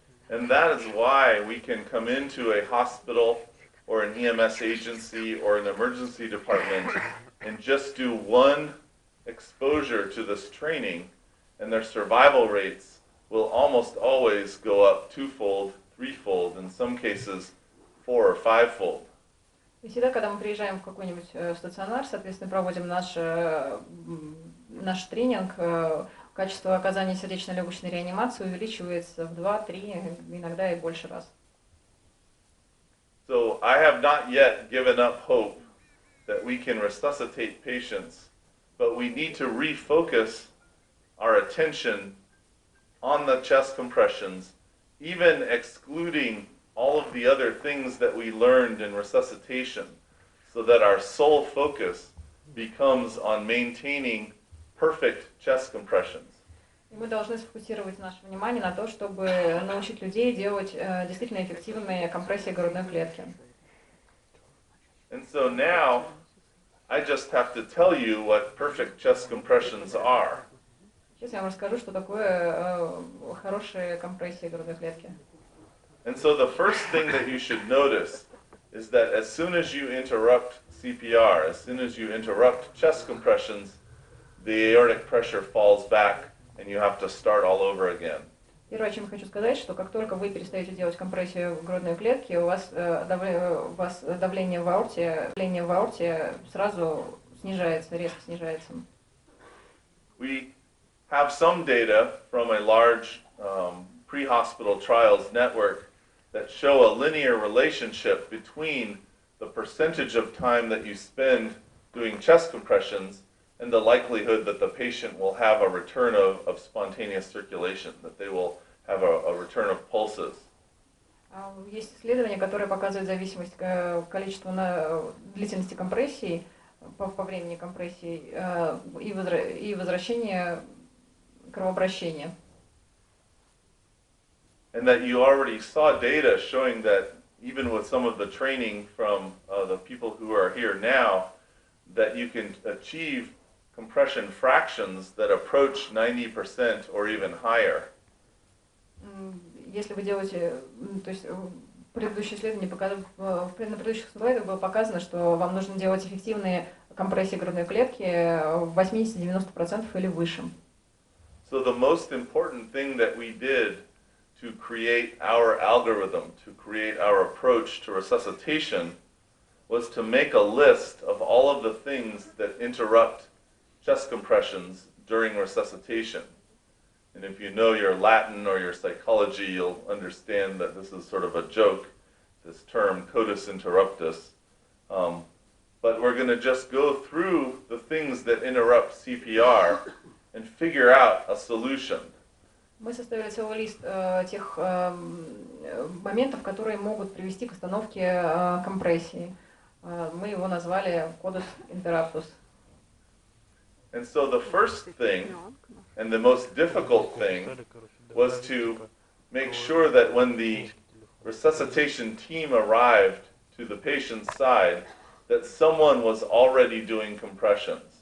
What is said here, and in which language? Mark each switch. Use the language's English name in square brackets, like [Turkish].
[English] And that is why we can come into a hospital or an EMS agency or an emergency department and just do one exposure to this training, and their survival rates will almost always go up 2-fold, 3-fold, in some cases 4 or 5-fold. [Russian] И всегда, когда мы приезжаем в какой-нибудь стационар, соответственно, проводим наш тренинг, качество оказания сердечно-легочной реанимации увеличивается в 2-3, иногда и больше раз. [English] So I have not yet given up hope that we can resuscitate patients, but we need to refocus our attention on the chest compressions, even excluding all of the other things that we learned in resuscitation, so that our sole focus becomes on maintaining perfect chest compressions. [Russian] И мы должны сфокусировать наше внимание на то, чтобы научить людей делать действительно эффективные компрессии грудной клетки. [English] And so now, I just have to tell you what perfect chest compressions are. [Russian] Сейчас я вам расскажу, что такое хорошие компрессии грудной клетки. [English] And so the first thing that you should notice is that as soon as you interrupt CPR, as soon as you interrupt chest compressions, the aortic pressure falls back and you have to start all over again. [Russian] Первое, о чем хочу сказать, что как только вы перестаете делать компрессию грудной клетки, у вас давление в аорте сразу снижается, резко снижается. [English] We have some data from a large pre-hospital trials network that show a linear relationship between the percentage of time that you spend doing chest compressions and the likelihood that the patient will have a return of spontaneous circulation, that they will have a return of pulses. [Russian] Есть исследования, которые показывают зависимость количества длительности компрессий по времени компрессий и возвращение кровообращения. [English] And that you already saw data showing that even with some of the training from the people who are here now, that you can achieve compression fractions that approach 90% or even higher. [Russian] Если вы делаете, то есть предыдущие исследования на предыдущих слайдах было показано, что вам нужно делать эффективные компрессии грудной клетки в 80-90% или выше. [English] So the most important thing that we did to create our algorithm, to create our approach to resuscitation, was to make a list of all of the things that interrupt chest compressions during resuscitation. And if you know your Latin or your psychology, you'll understand that this is sort of a joke, this term coitus interruptus. But we're going to just go through the things that interrupt CPR and figure out a solution. [Russian] Мы составили целый лист тех моментов, которые могут привести к остановке компрессии. Мы его назвали кодус интерруптус. [English] And so the first thing, and the most difficult thing, was to make sure that when the resuscitation team arrived to the patient's side, that someone was already doing compressions.